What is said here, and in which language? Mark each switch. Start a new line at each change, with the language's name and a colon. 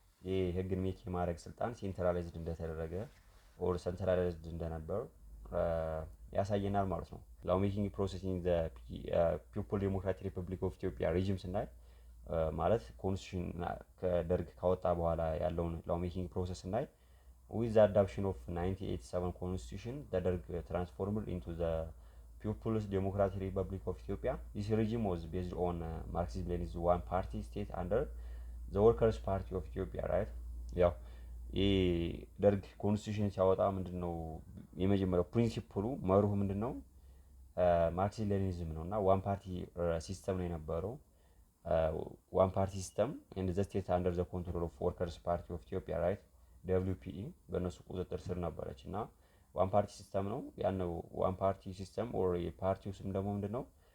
Amharic: የህግን ሜክ የማድረግ ስልጣን ሴንትራላይዝድ እንደተደረገ ኦር ሴንትራላይዝድ እንደነበር ያሳየናል ማለት ነው። ላው ሜኪንግ ፕሮሰስ ኢን ዘ ፒፕል ዴሞክራቲክ ሪፐብሊክ ኦፍ ኢትዮጵያ ሬጂም ስናይ ማለት ኮንስቲቱሽን ከደርግ ካወጣ በኋላ ያለውን ላው ሜኪንግ ፕሮሰስ ስናይ
English: with the adoption of 1987 constitution the ደርግ transformed into the People's Democratic Republic of Ethiopia. This regime was based on Marxist-Leninist one party state under the Workers' Party of Ethiopia right
Amharic: ያው የደርግ ኮንስቲቱሽን ሲያወጣ ምንድነው የመጀመሪያው ፕሪንሲፕሉ መርሁ ምንድነው? ማርክሲስት ሌኒኒዝም ነውና ዋን ፓርቲ ሲስተም ነው የነበረው። ዋን ፓርቲ ሲስተም
English: and the state under the control of Workers' Party of Ethiopia
Amharic: right WPE በእነሱ ቁጥጥር ስር ነበረች እና ዋን ፓርቲ ሲስተም ነው። ያን ዋን ፓርቲ ሲስተም ኦር የፓርቲው ስም ደግሞ ምንድነው?